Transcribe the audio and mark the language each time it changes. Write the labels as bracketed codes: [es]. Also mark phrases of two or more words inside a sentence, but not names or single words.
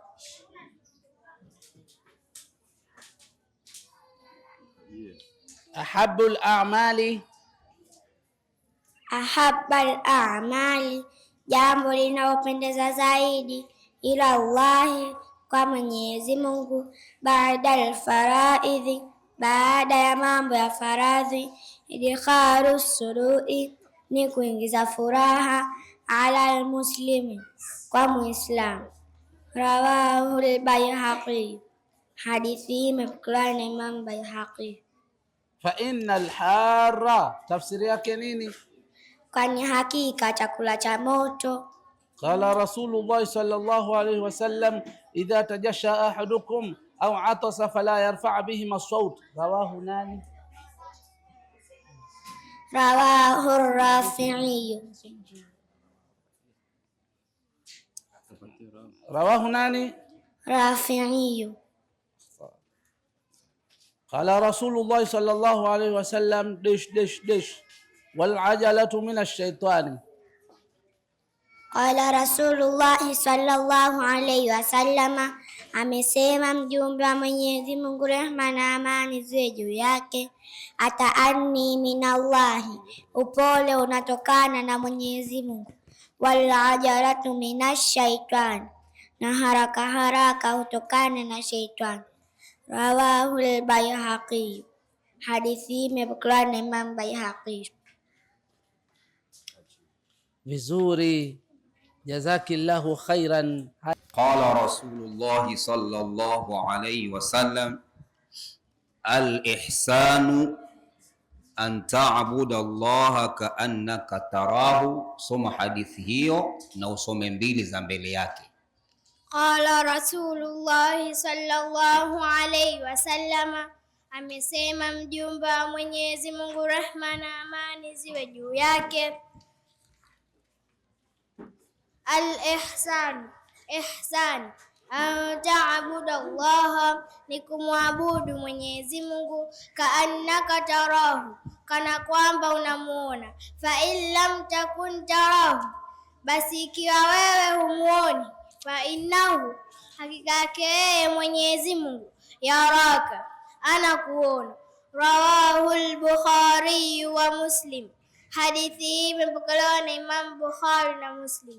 [ar] أحب الأعمال, [sw] jambo linalopendeza zaidi, [ar] إلى الله, [sw] kwa Mwenyezi Mungu, [ar] بعد الفرائض, [sw] baada ya mambo ya faradhi, [ar] إدخال السرور, [sw] ni kuingiza furaha, [ar] على المسلم, [sw] kwa Muislamu. [ar] رواه البيهقي, [sw] hadithi imepokelewa na Imam Baihaqi. [ar] فإن الحار, [sw] tafsiri yake nini? Kwani hakika chakula cha moto. [ar] قال رسول الله صلى الله عليه وسلم، إذا تجشأ أحدكم أو عطس فلا يرفع بهما الصوت. [sw] Rawahu nani? [ar] Rawahu Rafi'i. [sw] Rawahu nani? Rafi'i. [ar] قال رسول الله صلى الله عليه وسلم، والعجلة من الشيطان. قال رسول الله صلى الله عليه وسلم, [sw] amesema mjumbe wa Mwenyezi Mungu, rehma na amani ziwe juu yake, [ar] التأني من الله, [sw] upole unatokana na Mwenyezi Mungu, [ar] والعجلة من الشيطان, [sw] na haraka haraka hutokana na shaitani. [ar] رواه البيهقي, [sw] hadithi imepokelewa na Imam Baihaqi. Vizuri, [ar] جزاك الله خيرا. قال رسول الله صلى الله عليه وسلم، الإحسان أن تعبد الله كأنك تراه. [sw] Soma hadithi hiyo na usome mbili za mbele yake. [ar] قال رسول الله صلى الله عليه وسلم, [sw] amesema mjumbe wa Mwenyezi Mungu, rehma na amani ziwe juu yake, [ar] الإحسان، إحسان، أن تعبد الله, [sw] ni kumwabudu Mwenyezi Mungu, [ar] كأنك تراه, [sw] kana kwamba unamuona, [ar] فإن لم تكن تراه, [sw] basi ikiwa wewe humuoni, [ar] فإنه, [sw] hakika yake yeye Mwenyezi Mungu, yaraka, anakuona. [ar] رواه البخاري ومسلم, [sw] hadithi imepokelewa na Imam Bukhari na Muslim.